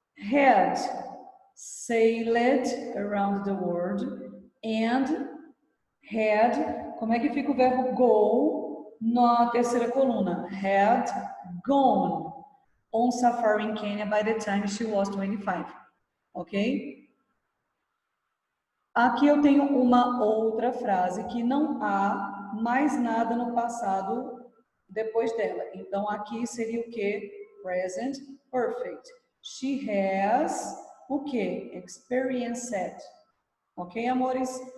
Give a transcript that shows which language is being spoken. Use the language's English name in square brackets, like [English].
[English] Had sailed around the world. And had, [Portuguese] como é que fica o verbo go na terceira coluna? [English] Had gone on safari in Kenya by the time she was 25. Ok? [Portuguese] Aqui eu tenho uma outra frase que não há mais nada no passado depois dela. Então, aqui seria o que? Present perfect. [English] She has [Portuguese] o que? Experienced. Ok, amores?